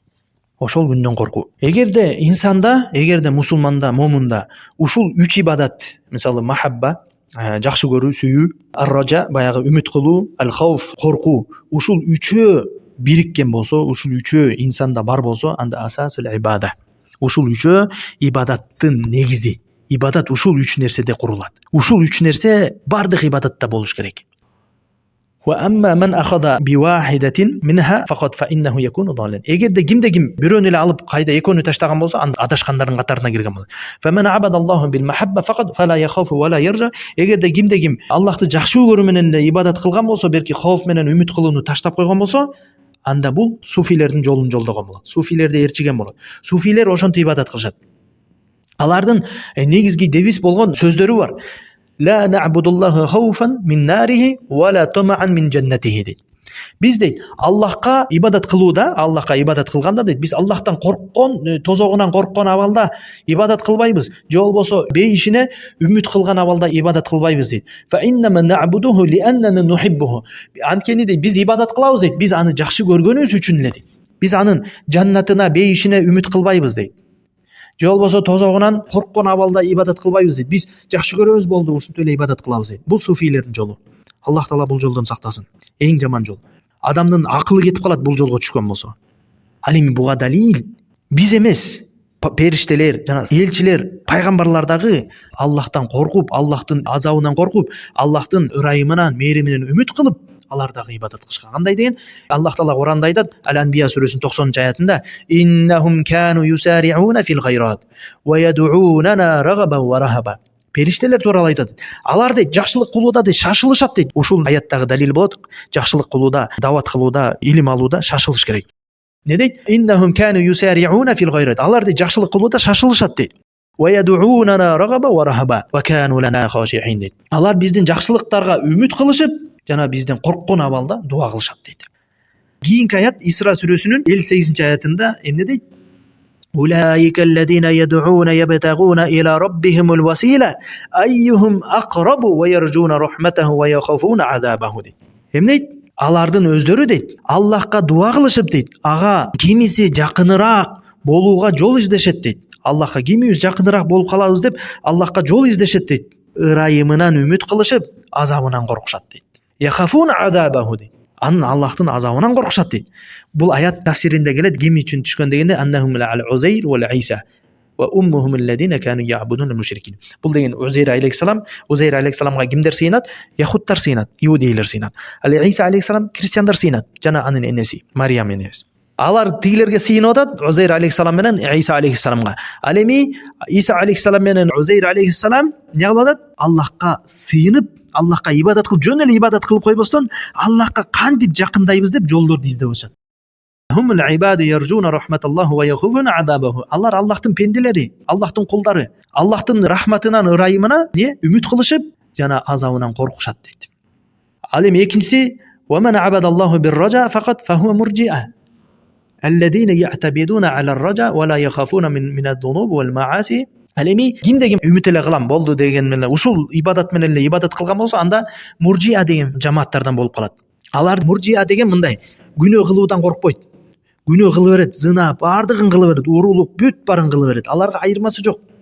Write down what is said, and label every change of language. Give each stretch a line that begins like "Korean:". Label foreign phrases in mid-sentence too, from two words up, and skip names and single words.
Kyrgyz: Эгерде инсанда, эгерде мусулманда, момунда ушул 3 ибадат, мисалы махабба, жакшы көрүү, сүйүү, ар-ража, баягы үмүт кылуу, ал-хауф, коркуу, ушул 3-өө бириккен болсо, ушул 3-өө инсанда бар болсо, анда
Arabic: أساس العبادة.
Kyrgyz: Ушул 3-өө ибадаттын негизи. Ибадат ушул 3 нерседе курулат. Ушул 3 нерсе бардык ибадатта болуш керек.
Arabic: وأما من أخذ بواحدة منها فقط فإنه يكون ضالا.
Kyrgyz: Эгерде ким бирөөнү эле алып кайда экөөнү таштаган болсо, анда адашкандардын катарына кирген болот.
Arabic: فمن عبد الله بالمحبة فقط فلا يخاف ولا يرجى.
Kyrgyz: Эгерде ким Аллахты жакшы көрүү менен эле ибадат кылган болсо, берки хауф менен үмүт кылууну таштап койгон болсо, анда бул суфилердин жолун жолдогон болот. Суфилерди ээрчиген болот. Суфилер ошонтип ибадат кылышат. Алардын негизги девиз болгон сөздөрү бар.
Arabic: لا نعبد الله خوفا من ناره ولا طمعا من جنته дейт.
Kyrgyz: Биз дейт Аллахка ибадат кылууда, Аллахка ибадат кылганда дейт, биз Аллахтан корккон, тозогунан корккон абалда ибадат кылбайбыз, же болбосо бейишине үмүт кылган абалда ибадат кылбайбыз дейт.
Arabic: فإنما نعبده لأننا نحبه.
Kyrgyz: Анткени дейт биз ибадат кылабыз дейт, биз аны жакшы көргөнүбүз үчүн эле дейт. Биз анын жаннатына, бейишине үмүт кылбайбыз дейт. Же болбосо тозогунан корккон абалда ибадат кылбайбыз дейт. Биз жакшы көрөбүз болду, ушинтип эле ибадат кылабыз дейт. Бул суфилердин жолу. Аллах Таала бул жолдон сактасын. Эң жаман жол. Адамдын акылы кетип калат бул жолго түшкөн болсо. Ал эми буга далил биз эмес, периштелер жана элчилер, пайгамбарлар дагы Аллахтан коркуп, Аллахтын азабынан коркуп, Аллахтын ырайымынан, мээриминен үмүт кылып, алар дагы ибадат кылышкан. Кандай деген? Аллах Таала Куранда айтат, Ал-Анбия сүрөсүнүн 90-аятында:
Arabic: "إنهم كانوا يسارعون في الخيرات ويدعوننا رغبا ورهبا."
Kyrgyz: Периштелер тууралуу айтат. Алар дейт жакшылык кылууда дейт шашылышат дейт. Ушул аяттагы далил болот. Жакшылык кылууда, дават кылууда, илим алууда шашылыш керек. Не дейт?
Arabic: إنهم كانوا يسارعون في الخيرات.
Kyrgyz: Алар дейт жакшылык кылууда шашылышат дейт.
Arabic: ويدعوننا رغبا ورهبا وكانوا لنا خاشعين дейт.
Kyrgyz: Алар биздин жакшылыктарга үмүт кылышып, жана бизден корккон абалда дуа кылышат дейт. Кийинки аят Исра сүрөсүнүн 58-аятында эмне дейт?
Arabic: أولئك الذين يدعون يبتغون إلى ربهم الوسيلة أيهم أقرب ويرجون رحمته ويخافون عذابه дейт.
Kyrgyz: Эмне дейт? Алардын өздөрү дейт, Аллахка дуа кылышып дейт, ага кимиси жакыныраак болууга жол издешет дейт. Аллахка кимибиз жакыныраак болуп калабыз деп Аллахка жол издешет дейт. Ырайымынан үмүт кылышып, азабынан коркушат дейт.
Arabic: يخافون عذابه дейт.
Kyrgyz: Анын Аллахтын азабынан коркушат дейт. Бул аят тафсиринде келет, ким үчүн түшкөн дегенде
Arabic: أنهم العزير وعيسى وأمهم الذين كانوا يعبدون المشركين.
Kyrgyz: Бул деген Узайр алейхиссалам, Узайр алейхиссаламга кимдер сыйынат? Яхудтар сыйынат, иудейлер сыйынат. Ал Иса алейхиссалам христиандар сыйынат, жана анын энеси Мариям энебиз. Алар тигилерге сыйынып атат, Узайр алейхиссалам менен Иса алейхиссаламга. Ал эми Иса алейхиссалам менен Узайр алейхиссалам эмне кылып атат? Аллахка сыйынып, Аллахка ибадат кылып, жөн эле ибадат кылып койбостон, Аллахка кантип жакындайбыз деп жолдорду издеп атышат.
Arabic: هم العباد يرجون رحمة الله ويخافون عذابه.
Kyrgyz: Алар Аллахтын пенделери, Аллахтын кулдары, Аллахтын рахматынан, ырайымына үмүт кылышып, жана азабынан коркушат дейт. Ал эми экинчиси
Arabic: ومن عبد الله بالرجاء فقط فهو مرجئة الذين يعتمدون على الرجاء ولا يخافون من الذنوب والمعاصي.
Kyrgyz: Ал эми кимде ким үмүт эле кылам болду деген менен ушул ибадат менен эле ибадат кылган болсо, анда муржиа деген жамааттардан болуп калат. Алар муржиа деген мындай: күнөө кылуудан коркпойт. Күнөө кыла берет, зына бардыгын кыла берет, уурулук бүт барын кыла берет. Аларга айырмасы жок.